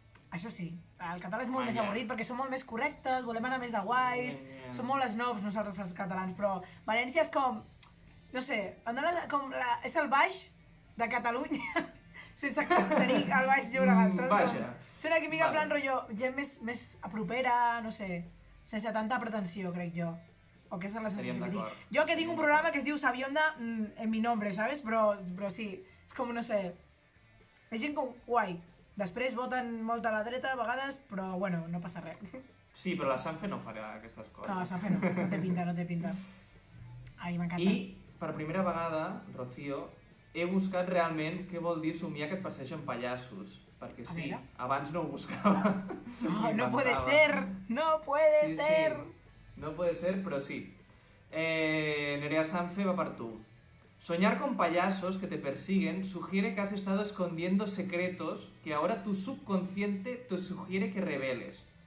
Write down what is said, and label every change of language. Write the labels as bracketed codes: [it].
[ca] Això sí, el català és molt més avorrit perquè som molt més correctes, volem anar més de guais, som molt snobs nosaltres els catalans, però València és com, no sé, és el baix de Catalunya sense tenir el baix Llobregat, saps? Vaja. Són aquí mica en plan rotllo, gent més apropera, no sé, sense tanta pretensió, crec jo. O que és la sensació que tinc. Jo que tinc un programa que es diu Sabionda [es] en mi nombre, ¿sabes? [ca] Però sí, és com, no sé, és gent com guai. Després voten molt a la dreta a vegades, però bueno, no passa res. Sí, però la Sanfe no farà aquestes coses. No, la Sanfe no té pinta. Ai, m'encanta. I per primera vegada, Rocío, he buscat realment què vol dir somiar que et persegueixen pallassos. Perquè sí, abans no ho buscava. [es] No puede ser, no puede ser. No puede ser, [ca] però sí. Nerea Sanfe va per tu. [es] Soñar con payasos que te persiguen sugiere que has estado escondiendo secretos que ahora tu subconsciente te sugiere que reveles.